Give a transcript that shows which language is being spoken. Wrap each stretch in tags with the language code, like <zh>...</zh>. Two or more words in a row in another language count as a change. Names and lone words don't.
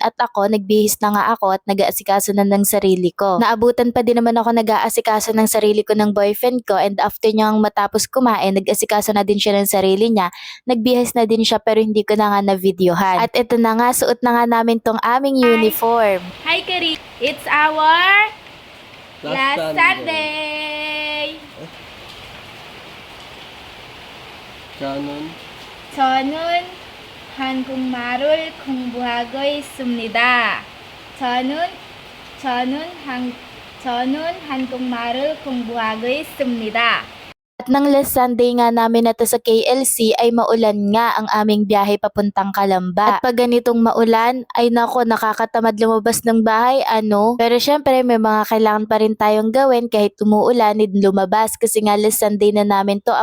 <tl>At ako, nagbihis na nga ako at nag-aasikaso na ng sarili ko. Naabutan pa din naman ako nag-aasikaso ng sarili ko ng boyfriend ko and after niyang matapos kumain, nag-asikaso na din siya ng sarili niya. Nagbihis na din siya pero hindi ko na nga na-videohan. At ito na nga, suot na nga namin tong aming uniform.</tl> <en>Hi, Kari. It's our last Sunday.</en> <ko>저는 한국말을 공부하고 있습니다. 저는 한국말을 공부하고 있습니다.</ko> <tl>At nang</tl> <en>last Sunday</en> <tl>nga namin na to sa KLC ay maulan nga ang aming biyahe papuntang Calamba. At pag ganitong maulan, ay nako nakakatamad lumabas ng bahay ano. Pero syempre may mga kailangan pa rin tayong gawin kahit umuulan din lumabas kasi nga</tl> <en>last Sunday</en> <tl>na namin to.</tl>